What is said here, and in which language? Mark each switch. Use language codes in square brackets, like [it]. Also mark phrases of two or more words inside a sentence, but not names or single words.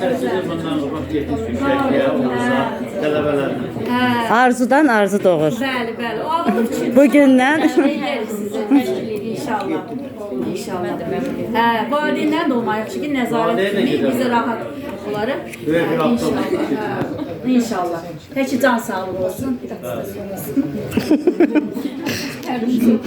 [az] Bundan qabaq getdik Şəkiyə, olsa tələbələrlə. Arzudan arzu doğur. Bəli, bəli. O alınır ki. Bugündən Eləyərik sizə təşkil edir inşallah. İnşallah. Hə, valideynlər də olmayıb ki, nəzarət etmək bizə rahat olarıq. İnşallah. İnşallah. Peki can sağlığı olsun. [tr] Bir dakika.